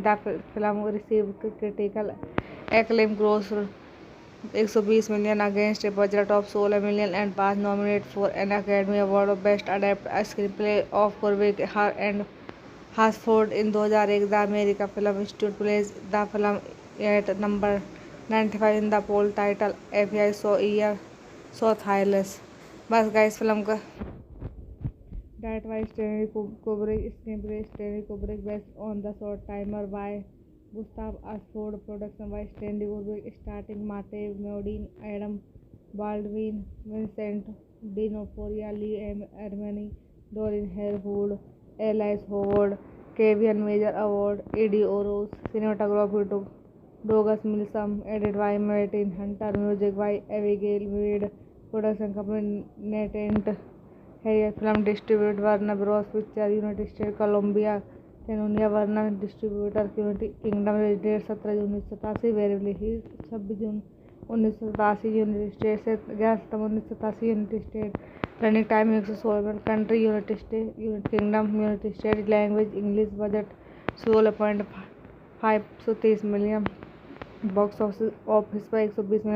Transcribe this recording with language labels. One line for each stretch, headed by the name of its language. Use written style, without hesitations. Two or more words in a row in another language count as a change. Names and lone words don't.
English: The film received critical acclaim, grossed 120 million against a budget of 16 million and was nominated for an Academy Award of Best Adapted Screenplay of Kubrick and Hasford in 2001. The American Film Institute placed the film at number 95 in the poll title FBI so Thileless. bas guys film का direct by Stanley Kubrick, screenplay Stanley Kubrick, based on the Short-Timers by Gustav Hasford, production by Stanley Kubrick, starring Martin Modine, Adam Baldwin, Vincent Dinoforia, Lee Ermey, Dorian Harewood, Alice Howard, Kevyn Major Howard, Ed O'Ross, cinematography Douglas Milsome, edit by Martin Hunter, music by Abigail Mead, production company Natant है। film distribute Warner Bros Picture, United States Columbia, Cannon, Warner Distributors United Kingdom, date 17 June 1987, variable ही 26 June 1987 United States से 11 September 1987 United States, running time 116 minute, country United States, United Kingdom, United States, language English, budget 16.530 million, box office पर 120 million।